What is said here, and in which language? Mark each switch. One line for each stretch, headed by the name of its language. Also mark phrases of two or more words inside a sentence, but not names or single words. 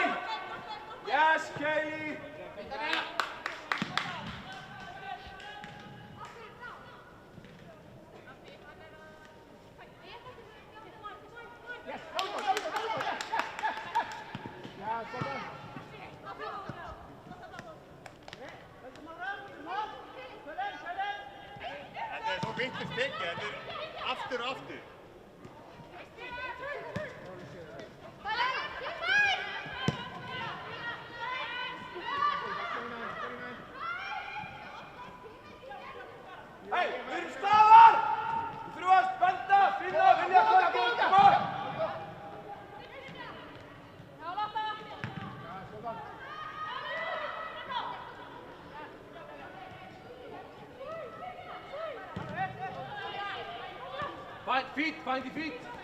English: Yes, Kelly. Yes, go. Yes, well done.
Icelandic: Þetta er svo vitlaust tekið, þetta er aftur. Hey, við erum staðar. Við þurfum að spenda, finna, vilja hvernig.
English: Come on. Find the feet.